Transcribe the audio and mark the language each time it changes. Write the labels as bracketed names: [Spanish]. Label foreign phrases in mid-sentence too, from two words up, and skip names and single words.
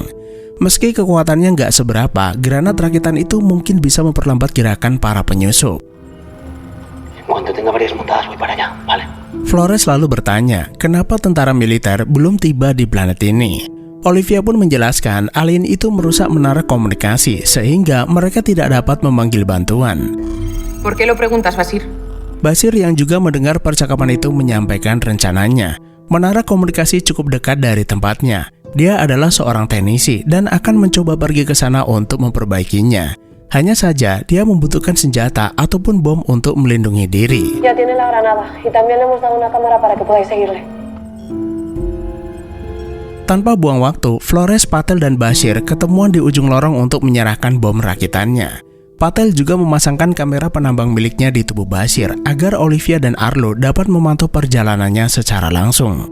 [Indonesian] Meski kekuatannya nggak seberapa, granat rakitan itu mungkin bisa memperlambat gerakan para penyusup. Flores lalu bertanya, kenapa tentara militer belum tiba di planet ini? Olivia pun menjelaskan alien itu merusak menara komunikasi sehingga mereka tidak dapat memanggil bantuan. [Spanish] ¿Por qué lo preguntas, Basir? [Indonesian] Basir yang juga mendengar percakapan itu menyampaikan rencananya. Menara komunikasi cukup dekat dari tempatnya. Dia adalah seorang teknisi dan akan mencoba pergi ke sana untuk memperbaikinya. Hanya saja dia membutuhkan senjata ataupun bom untuk melindungi diri. [Spanish] Ya tiene la granada y también le hemos dado una cámara para que podáis seguirle. [Indonesian] Tanpa buang waktu, Flores, Patel, dan Bashir ketemuan di ujung lorong untuk menyerahkan bom rakitannya. Patel juga memasangkan kamera penambang miliknya di tubuh Bashir agar Olivia dan Arlo dapat memantau perjalanannya secara langsung.